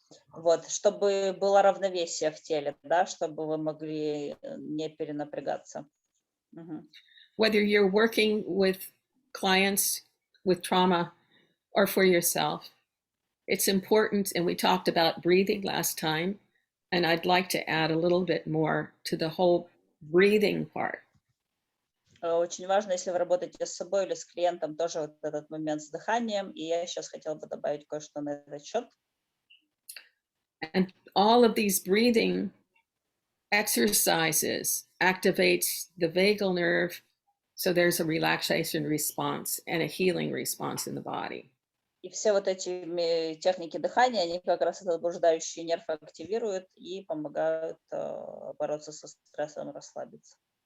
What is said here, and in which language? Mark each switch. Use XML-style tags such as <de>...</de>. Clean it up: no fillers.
<ru>Вот, чтобы было равновесие в теле, да, чтобы вы могли не перенапрягаться.</ru> <en>Whether you're working with clients with trauma or for yourself, it's important, and we talked about breathing last time, and I'd like to add a little bit more to the whole breathing part.</en> <ru>Очень важно, если вы работаете с собой или с клиентом, тоже вот этот момент с дыханием, и я сейчас хотела бы добавить кое-что на этот счет.</ru> <en>And all of these breathing exercises activates the vagal nerve, so there's a relaxation response and a healing response in the body.</en> <ru>И все вот эти техники дыхания, они как раз этот блуждающий нерв активируют и помогают бороться со стрессом, расслабиться.</ru>